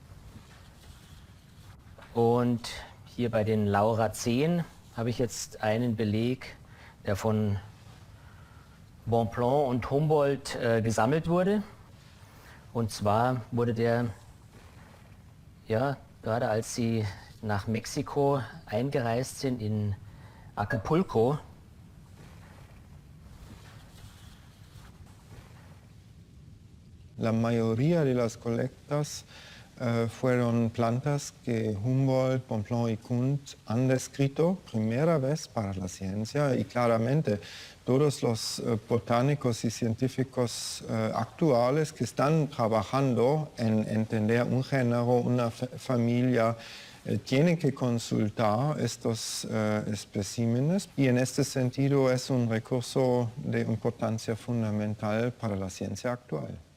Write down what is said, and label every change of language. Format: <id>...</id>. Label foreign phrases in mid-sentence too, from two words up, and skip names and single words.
<de>Und hier bei den Laura 10 habe ich jetzt einen Beleg, der von Bonpland und Humboldt gesammelt wurde. Und zwar wurde der, ja, gerade als sie nach Mexiko eingereist sind, in Acapulco,</de> <es>La mayoría de las colectas fueron plantas que Humboldt, Bonpland y Kunth han descrito primera vez para la ciencia y claramente todos los botánicos y científicos actuales que están trabajando en entender un género, una familia, tienen que consultar estos especímenes y en este sentido es un recurso de importancia fundamental para la ciencia actual.</es>